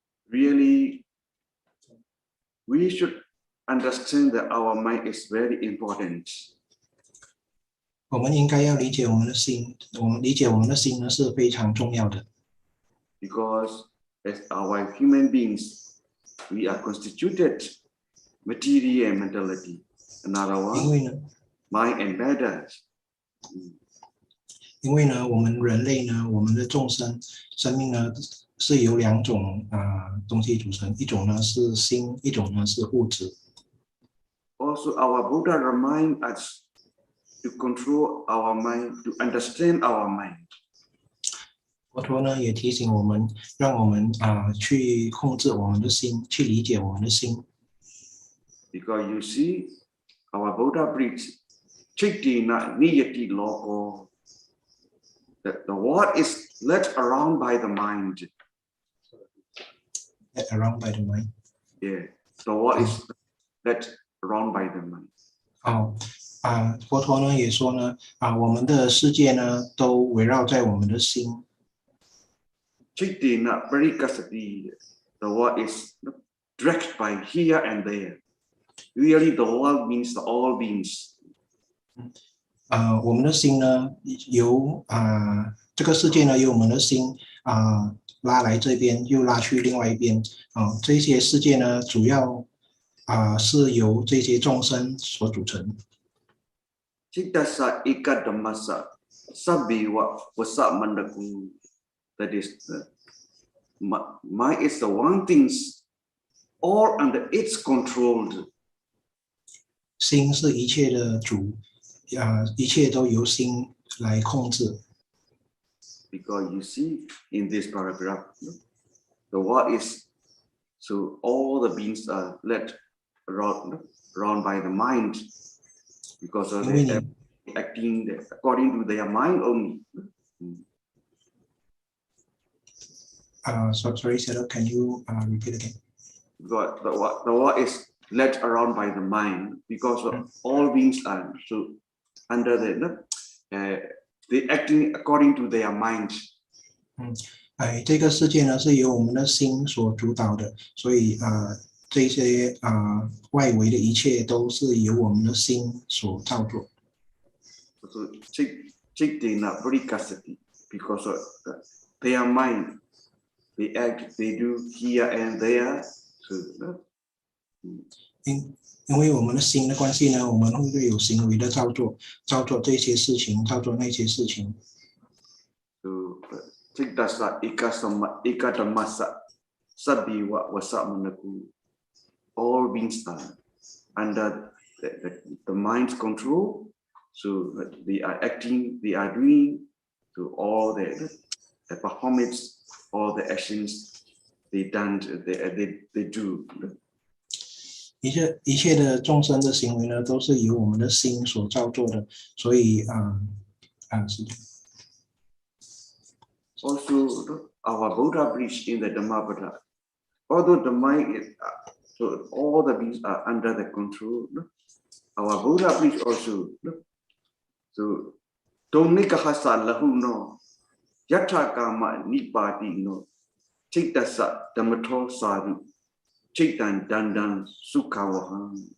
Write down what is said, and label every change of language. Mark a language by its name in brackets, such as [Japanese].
[English] Really, we should understand that our mind is very important. [Chinese] 我们应该要理解我们的心，理解我们的心呢是非常重要的。 [English] Because as our human beings, we are constituted material and mentality. Another one, mind and matter. [Chinese] 因为呢，我们人类呢，我们的生命呢是由两种东西组成，一种呢是心，一种呢是物质。 [English] Also, our Buddha reminds us to control our mind, to understand our mind. [Chinese] 佛陀呢也提醒我们，让我们去控制我们的心，去理解我们的心。 [English] Because you see, our Buddha preached, [Pali] Chittina niyati loko, [English] that the world is led around by the mind. Led around by the mind. Yeah, the world is led around by the mind. [Chinese] 佛陀呢也说呢，我们的世界呢都围绕在我们的心。 [Pali] Chittina parikasati, [English] the world is dragged by here and there. Really, the world means all beings. [Chinese] 我们的心呢，由这个世界呢，由我们的心拉来这边，又拉去另外一边。这些世界呢，主要是由这些众生所组成。 [Pali] Cittasa ikadammasa sabbiwa wasa mandaku. [English] That is, mind is the one things all under its control. [Chinese] 心是一切的主，一切都由心来控制。 [English] Because you see in this paragraph, the world is so all the beings are led around by the mind because of they acting according to their mind only. sorry, Sayadaw, can you repeat again? The world is led around by the mind because all beings are so under they acting according to their mind. [Chinese] 这个世界呢是由我们的心所主导的，所以这些外围的一切都是由我们的心所造作。 [English] So Cittavisuddhi Purification because their mind, they act, they do here and there. So [Chinese] 因为我们的心的关系呢，我们会有行为的造作这些事情，造作那些事情。 [Pali] So Cittavisuddhi Ikadamasa Sabiwa Wasamanaku. [English] All beings are under the mind's control. So they are acting, they are doing to all the performance, all the actions they done, they do. [Chinese] 一切的众生的行为呢，都是由我们的心所造作的，所以是的。 [English] Also, our Buddha preached in the Dhamma, although the mind is, so all the beings are under the control. Our Buddha preached also. So, [Pali] Donika Hasa Lahu no, Yatra Kama Nipati no, Cittasa Dhammato Sadhu, Cittan Dandan Sukhawahan.